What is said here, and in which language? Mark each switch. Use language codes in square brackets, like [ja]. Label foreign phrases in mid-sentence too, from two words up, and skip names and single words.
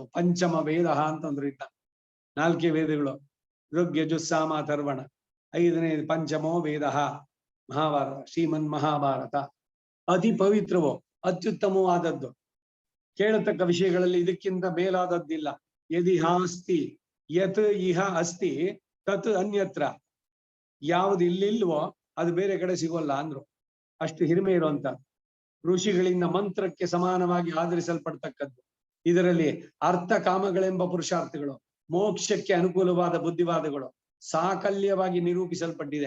[kn] ಪಂಚಮ ವೇದ ಅಂತಂದ್ರು. ಇದ್ದ 4 ವೇದಗಳು, ಋಗ್ ಯಜುಸ್ ಸಾಮ ಅಥರ್ವಣ. 5ನೇ [sa] ಪಂಚಮೋ ವೇದ [kn] ಮಹಾಭಾರತ, ಶ್ರೀಮನ್ ಮಹಾಭಾರತ. ಅತಿ ಪವಿತ್ರವೋ, ಅತ್ಯುತ್ತಮವಾದದ್ದು. ಕೇಳತಕ್ಕ ವಿಷಯಗಳಲ್ಲಿ ಇದಕ್ಕಿಂತ ಮೇಲಾದದ್ದಿಲ್ಲ. [sa] ಯದಿಹಾಸ್ತಿ ಯತ್ ಇಹ ಅಸ್ತಿ ತತ್ ಅನ್ಯತ್ರ. [kn] ಯಾವ್ದು ಇಲ್ಲಿಲ್ವೋ ಅದು ಬೇರೆ ಕಡೆ ಸಿಗೋಲ್ಲ ಅಂದ್ರು. ಅಷ್ಟು ಹಿರಿಮೆ ಇರುವಂತ, ಋಷಿಗಳಿಂದ ಮಂತ್ರಕ್ಕೆ ಸಮಾನವಾಗಿ ಆಧರಿಸಲ್ಪಡ್ತಕ್ಕದ್ದು. ಇದರಲ್ಲಿ ಅರ್ಥ ಕಾಮಗಳೆಂಬ ಪುರುಷಾರ್ಥಗಳು, ಮೋಕ್ಷಕ್ಕೆ ಅನುಕೂಲವಾದ ಬುದ್ಧಿವಾದಗಳು ಸಾಕಲ್ಯವಾಗಿ ನಿರೂಪಿಸಲ್ಪಟ್ಟಿದೆ.